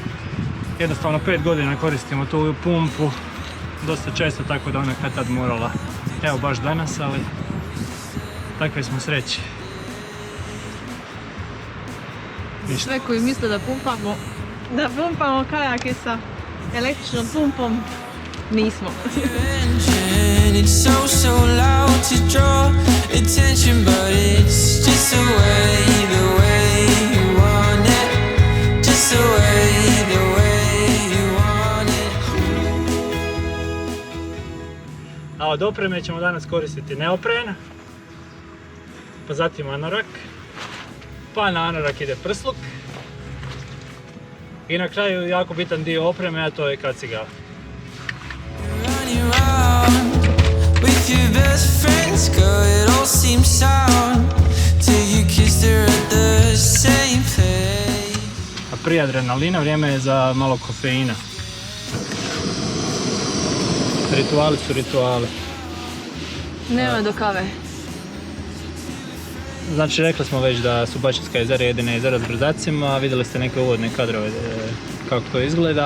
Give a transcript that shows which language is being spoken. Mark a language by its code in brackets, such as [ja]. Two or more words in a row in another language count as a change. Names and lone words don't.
[hr] Jednostavno 5 godina koristimo tu pumpu, dosta često, tako da ona kad tad morala. Evo baš danas, ali takve smo sreći. Sve koji misle da pumpamo kajake sa električnom pumpom, nismo. [en] And it's so loud to draw attention, but it's just the way you want it, just the way you want it. [hr] A od opreme ćemo danas koristiti neopren, pa zatim anorak, pa na anorak ide prsluk i na kraju jako bitan dio opreme, a to je kaciga. [en] Running around with your best friends, girl, it all seems sound till you kissed her at the same place. [hr] A prije adrenalina vrijeme je za malo kofeina. Rituali su rituali. Nema do kave. Znači, rekli smo već da su Bačinska jezera jedine jezera s brzacima, vidjeli ste neke uvodne kadrove kako to izgleda.